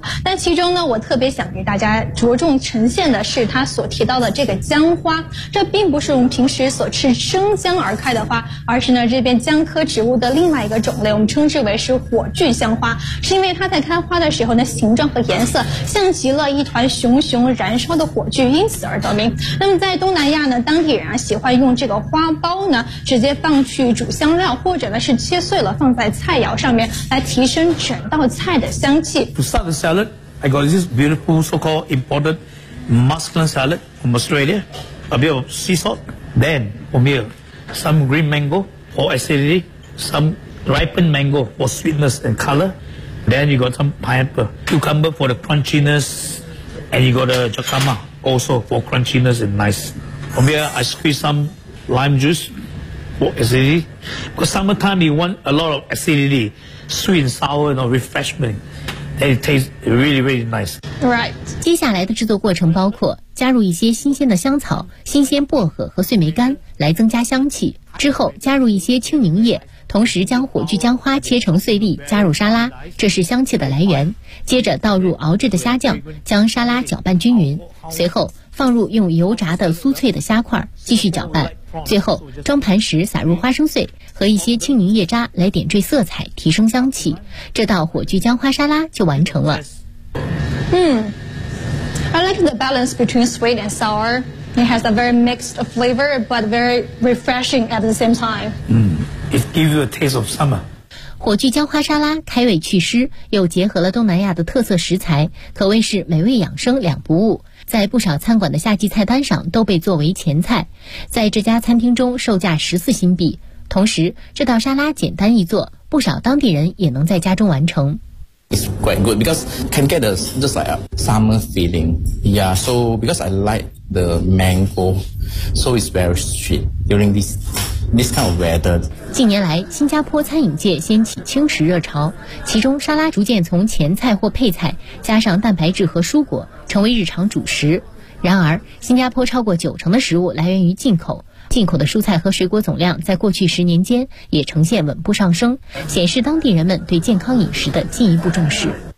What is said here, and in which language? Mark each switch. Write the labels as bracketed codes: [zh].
[zh] 那其中呢，我特别想给大家着重呈现的是他所提到的这个姜花，这并不是我们平时所吃生姜而开的花，而是呢这边姜科植物的另外一个种类，我们称之为是火炬姜花，是因为它在开花的时候呢，形状和颜色像极了一团熊熊燃烧的火炬，因此而得名。那么在东南亚呢，当地人啊喜欢用这个花苞呢直接放去煮香料，或者呢是切碎了放在菜肴上面，来提升整道菜的香气。 [en] Salad, I got this beautiful so-called imported Muscular salad from Australia, a bit of sea salt, then from here, some green mango for acidity, some ripened mango for sweetness and color, then you got some pineapple, cucumber for the crunchiness, and you got a jacama also for crunchiness and nice. From here, I squeeze some lime juice for acidity, because summertime you want a lot of acidity, sweet and sour, you know, refreshment. It tastes really, really nice. Right. [zh] 接下来的制作过程包括加入一些新鲜的香草、新鲜薄荷和碎梅干来增加香气，之后加入一些青柠叶，同时将火炬姜花切成碎粒加入沙拉，这是香气的来源。接着倒入熬制的虾酱，将沙拉搅拌均匀，随后放入用油炸的酥脆的虾块，继续搅拌，最后装盘时撒入花生碎和一些青柠叶渣来点缀色彩，提升香气，这道火炬姜花沙拉就完成了。 [en] I like the balance between sweet and sour. It has a very mixed flavor, but very refreshing at the same time. It gives you a taste of summer. [zh] 火炬姜花沙拉开胃祛湿，又结合了东南亚的特色食材，可谓是美味养生两不误，在不少餐馆的夏季菜单上都被作为前菜。在这家餐厅中售价14新币，同时这道沙拉简单易做，不少当地人也能在家中完成。 [en] It's quite good because can get a just like a summer feeling. Yeah, so because I like the mango, so it's very sweet during this kind of weather. [zh] 近年来，新加坡餐饮界掀起轻食热潮，其中沙拉逐渐从前菜或配菜，加上蛋白质和蔬果，成为日常主食。然而，新加坡超过90%的食物来源于进口。进口的蔬菜和水果总量在过去10年间也呈现稳步上升，显示当地人们对健康饮食的进一步重视。